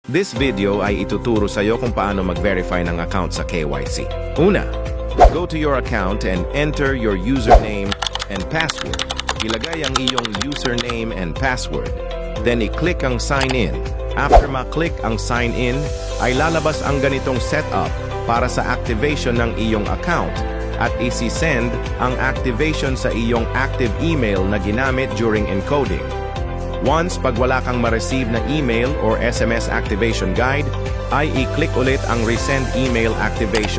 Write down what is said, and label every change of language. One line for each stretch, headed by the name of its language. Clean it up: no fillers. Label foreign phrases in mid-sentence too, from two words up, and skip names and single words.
English: This video
Filipino: ay ituturo sa iyo kung paano mag-verify ng account sa KYC.
English: Una, go to your account and enter your username and password.
Filipino: Ilagay ang iyong
English: username and password.
Filipino: Then i-click ang
English: sign in.
Filipino: After ma-click ang
English: sign in,
Filipino: ay lalabas ang ganitong setup para sa activation ng iyong account at isi-send ang activation sa iyong active email na ginamit
English: during encoding.
Filipino: Once pag wala kang ma-receive na
English: email or SMS activation guide,
Filipino: ay i-click ulit ang
English: resend email activation.